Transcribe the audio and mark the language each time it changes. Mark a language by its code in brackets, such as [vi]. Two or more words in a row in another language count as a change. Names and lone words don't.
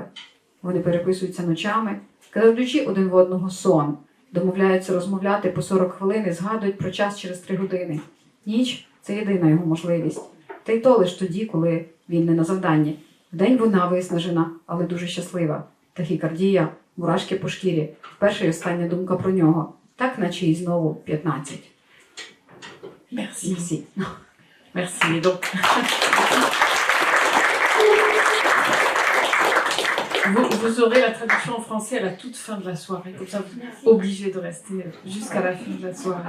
[uk] Вони переписуються ночами, кладучи один в одного сон, домовляються розмовляти по 40 хвилин і згадують про час через 3 години. Ніч – це єдина його можливість. Та й то лиш тоді, коли він не на завданні. Вдень вона виснажена, але дуже щаслива. Тахікардія, мурашки по шкірі. Перша і остання думка про нього. Так, наче і знову 15. [fr] Merci. Merci. Merci. Donc, vous aurez la traduction en français à la toute fin de la soirée. Comme ça, vous êtes obligé de rester jusqu'à la fin de la soirée.